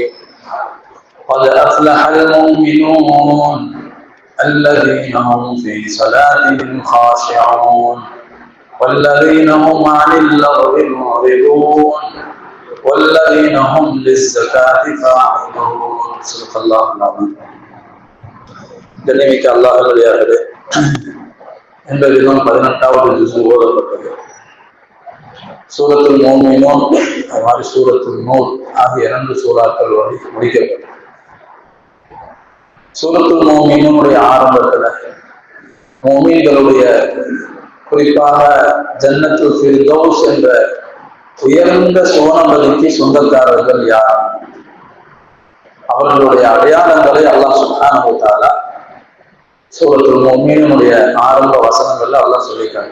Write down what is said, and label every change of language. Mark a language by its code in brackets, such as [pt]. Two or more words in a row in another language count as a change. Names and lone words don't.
[ar] قد أفلح المؤمنون الذين هم في صلاتهم خاشعون والذين هم عن اللغو معرضون والذين هم للزكاة فاعلون. صدق الله العظيم. [ta] கண்ணியமிக்க அல்லாஹ்வுடையவர்களே, இந்த தினம் 18வது ஜுஸ் ஓதப்பட்டது. சூரத்துல் மோமினூன் மாதிரி சூரத்துல் நூர் ஆகிய 2 சூறாக்கள் முடிக்கப்பட்டது. சூரத்துல் மோமினூனுடைய ஆரம்பத்துல மோமீன்களுடைய, குறிப்பாக ஜன்னத்துல் ஃபிர்தௌஸ் என்ற உயர்ந்த சுவனபதிக்கு சொந்தக்காரர்கள் யார், அவர்களுடைய அடையாளங்களை அல்லாஹ் [ar] سبحانه و تعالى [ta] சூரத்துல் முஃமினூனுடைய ஆரம்ப வசனங்கள்ல அல்லாஹ் சொல்லியிருக்காங்க.